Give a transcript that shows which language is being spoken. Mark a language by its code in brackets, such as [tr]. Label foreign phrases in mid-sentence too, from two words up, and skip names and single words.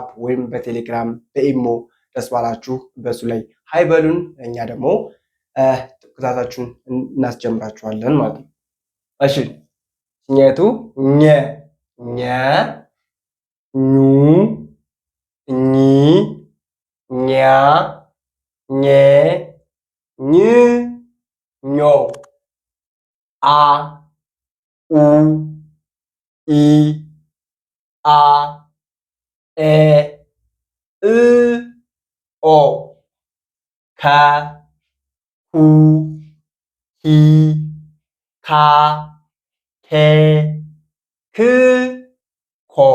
[am] ወይም በቴሌግራም በኢሞ ደስ ባላችሁ በሱ ላይ ሀይ በሉን። እኛ ደግሞ ትኩሳታችሁን እናስጀምራችኋለን ማለት ነው። እሺ ኘቱ ኘ ኘ ኙ ኚ ኛ ኘ ኝ ኞ አ ኡ ኢ አ ኤ እ ኦ ከ ሁ ሂ ሃ ሄ ህ ሆ